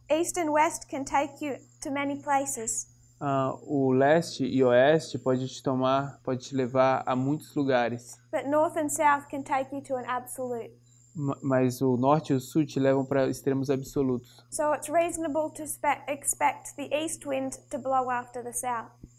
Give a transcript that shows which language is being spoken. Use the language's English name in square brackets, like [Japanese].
[English] East and west can take you to many places. [Portuguese] O leste e oeste pode te levar a muitos lugares. [English] But north and south can take you to an absolute. [Portuguese] mas o norte e o sul te levam para extremos absolutos. [English] So it's reasonable to expect the east wind to blow after the south.